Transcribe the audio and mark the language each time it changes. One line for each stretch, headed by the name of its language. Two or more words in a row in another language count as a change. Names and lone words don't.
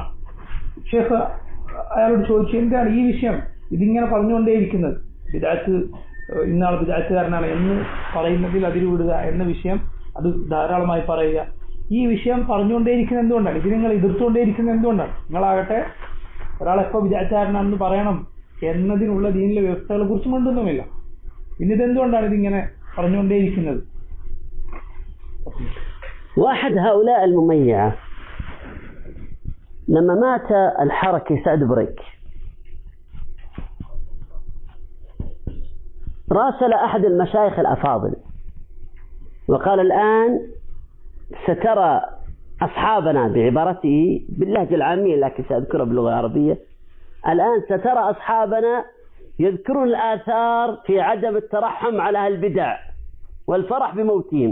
Malayalam: ഷേഖ് അയാളോട് ചോദിച്ചു, എന്താണ് ഈ വിഷയം ഇതിങ്ങനെ പറഞ്ഞുകൊണ്ടേയിരിക്കുന്നത്, ബിദ്അത്ത് ഇന്നാൾ ബിദ്അത്തുകാരനാണ് എന്ന് പറയുന്നതിൽ അതിരുവിടുക എന്ന വിഷയം അത് ധാരാളമായി പറയുക, ഈ വിഷയം പറഞ്ഞുകൊണ്ടേയിരിക്കുന്നത് എന്തുകൊണ്ടാണ്, ഇത് നിങ്ങൾ എതിർത്തുകൊണ്ടേയിരിക്കുന്നത് എന്തുകൊണ്ടാണ്? നിങ്ങളാകട്ടെ ഒരാളെപ്പോൾ ബിദ്അത്തുകാരനാണെന്ന് പറയണം എന്നതിനുള്ള ദീനിലെ വ്യവസ്ഥകളെ കുറിച്ച് മിണ്ടുന്നുമില്ല. പിന്നെ ഇതെന്തുകൊണ്ടാണ് ഇതിങ്ങനെ പറഞ്ഞുകൊണ്ടേയിരിക്കുന്നത്?
Arabic: واحد هؤلاء المميعة لما مات الحركي سعد بريك راسل أحد المشايخ الأفاضل وقال الآن سترى أصحابنا، بعبارته باللهجة العامية لكن سأذكرها باللغة العربية، الآن سترى أصحابنا يذكرون الآثار في عدم الترحم على البدع والفرح بموتهم.